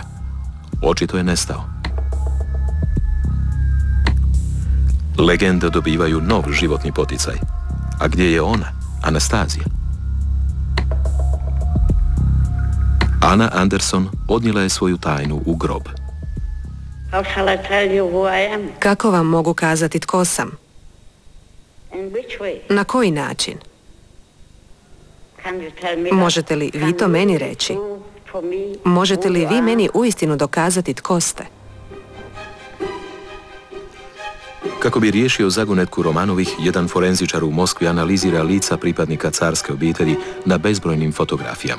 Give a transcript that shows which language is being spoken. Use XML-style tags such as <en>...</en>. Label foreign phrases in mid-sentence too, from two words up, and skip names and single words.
<hr>Očito je nestao. Legende dobivaju nov životni poticaj. A gdje je ona, Anastazija? Anna Anderson odnijela je svoju tajnu u grob.</hr> <en>How shall I tell you who I am?</en> <hr>Kako vam mogu kazati tko sam?</hr> <en>In which way?</en> <hr>Na koji način?</hr> <en>Can you tell me</en> <hr>Možete li vi to meni reći? Možete li vi meni uistinu dokazati tko ste? Kako bi riješio zagonetku Romanovih, jedan forenzičar u Moskvi analizira lica pripadnika carske obitelji na bezbrojnim fotografijama.</hr>